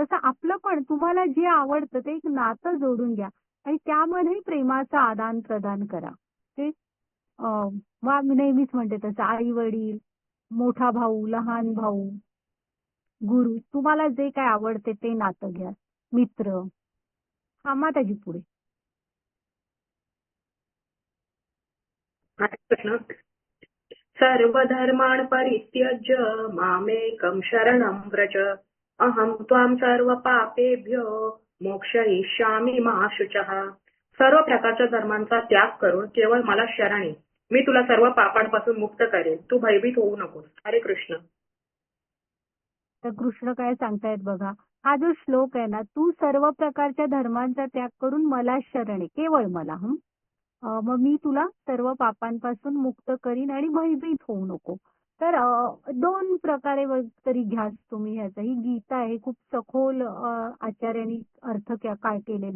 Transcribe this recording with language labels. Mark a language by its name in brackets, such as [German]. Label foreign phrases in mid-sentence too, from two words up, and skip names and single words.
[Marathi] तसं आपलं पण तुम्हाला जे आवडतं ते एक नातं जोडून घ्या आणि त्यामध्ये प्रेमाचं आदान प्रदान करा. ते मी नेहमीच म्हणते तसं आई वडील, मोठा भाऊ, लहान भाऊ, गुरु, तुम्हाला जे काय आवडते ते नातं घ्या. मित्र. हा, माताजी पुढे. हरे कृष्ण. [Sanskrit] सर्वधर्मान् परित्यज्य मामेकं शरणं व्रज अहं त्वां सर्वपापेभ्यो मोक्षयिष्यामि मा शुचः. [Marathi] सर्व प्रकारच्या धर्मांचा त्याग करून केवळ मला शरण ये. मी तुला सर्व पापांपासून मुक्त करेन. तू भयभीत होऊ नकोस. हरे कृष्ण. तर कृष्ण काय सांगतायत बघा. हा जो श्लोक आहे ना, तू सर्व प्रकारच्या धर्मांचा त्याग करून मला शरण ये, केवळ मला. मग मी तुला सर्व पापांपासून मुक्त करीन आणि भयभीत होऊ नको. तर दोन प्रकारे तरी घ्या तुम्ही ह्याचा. ही गीता आहे, खूप सखोल आचार्यांनी अर्थ काय केलेले.